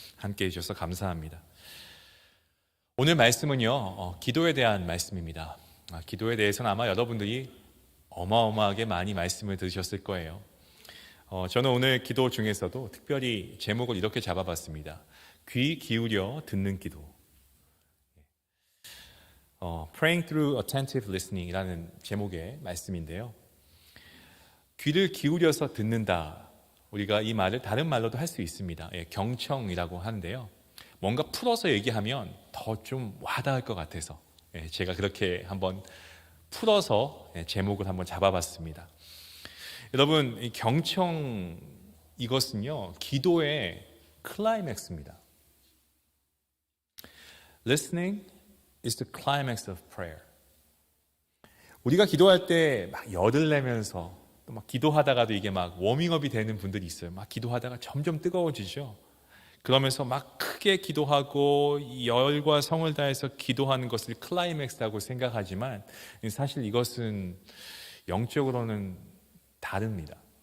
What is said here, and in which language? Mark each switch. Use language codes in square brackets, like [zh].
[ko] 함께 해주셔서 감사합니다. 오늘 말씀은요, 기도에 대한 말씀입니다. 기도에 대해서는 아마 여러분들이 어마어마하게 많이 말씀을 들으셨을 거예요. 저는 오늘 기도 중에서도 특별히 제목을 이렇게 잡아봤습니다. 귀 기울여 듣는 기도. [en] Praying through attentive listening [ko] 이라는 제목의 말씀인데요. 귀를 기울여서 듣는다. 우리가 이 말을 다른 말로도 할 수 있습니다. 경청이라고 하는데요. 뭔가 풀어서 얘기하면 더 좀 와닿을 것 같아서 제가 그렇게 한번 풀어서 제목을 한번 잡아봤습니다. 여러분, 이 경청, 이것은요 기도의 클라이맥스입니다. [en] Listening is the climax of prayer. [ko] 우리가 기도할 때 막 열을 내면서 또 막 기도하다가도 이게 막 워밍업이 되는 분들이 있어요. 막 기도하다가 점점 뜨거워지죠. 그러면서 막 크게 기도하고 열과 성을 다해서 기도하는 것을 클라이맥스라고 생각하지만 사실 이것은 영적으로는 다릅니다.